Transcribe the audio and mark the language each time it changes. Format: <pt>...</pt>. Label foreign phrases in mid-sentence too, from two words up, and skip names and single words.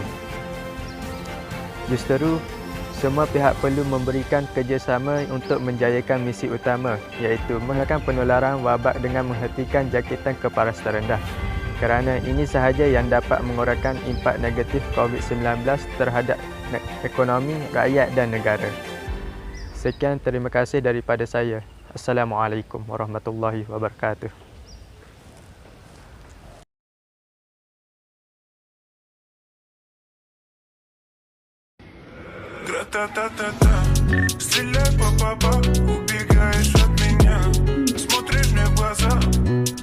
<ms>Justeru, semua pihak perlu memberikan kerjasama untuk menjayakan misi utama, iaitu menghentikan penularan wabak dengan menghentikan jangkitan ke paras terendah. Kerana ini sahaja yang dapat mengurangkan impak negatif COVID-19 terhadap ekonomi, rakyat dan negara. Sekian, terima kasih daripada saya.</ms> <ar>السلام عليكم ورحمة الله وبركاته.</ar> <ru>Гра-та-та-та-та, стреляй, па-па-па, убегаешь от меня, смотришь мне в глаза.</ru>